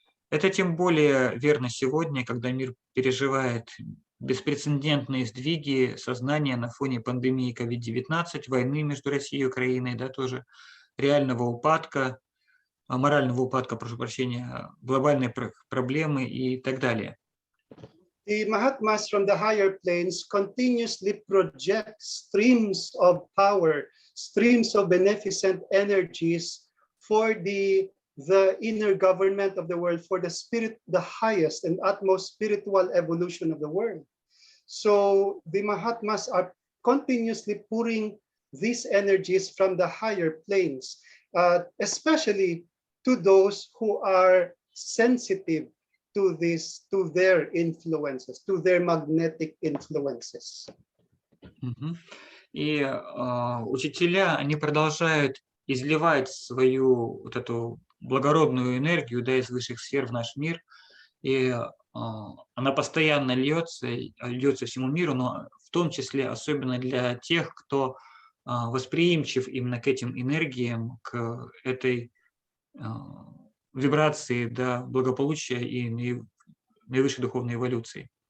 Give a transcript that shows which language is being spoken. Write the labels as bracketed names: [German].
[Russian] Это тем более верно сегодня, когда мир переживает беспрецедентные сдвиги сознания на фоне пандемии COVID-19, войны между Россией и Украиной, да, тоже реального упадка, морального упадка, прошу прощения, глобальной проблемы и так далее. [English] The Mahatmas from the higher planes continuously project streams of power, streams of beneficent energies for the inner government of the world, for the spirit, the highest and utmost spiritual evolution of the world. So the Mahatmas are continuously pouring these energies from the higher planes, especially to those who are sensitive to their influences, to their magnetic influences. [Russian] И учителя, они продолжают изливать свою вот эту благородную энергию, да, из высших сфер в наш мир, и она постоянно льется всему миру, но в том числе особенно для тех, кто восприимчив именно к этим энергиям, к этой вибрации, да, благополучия и наивысшей духовной эволюции.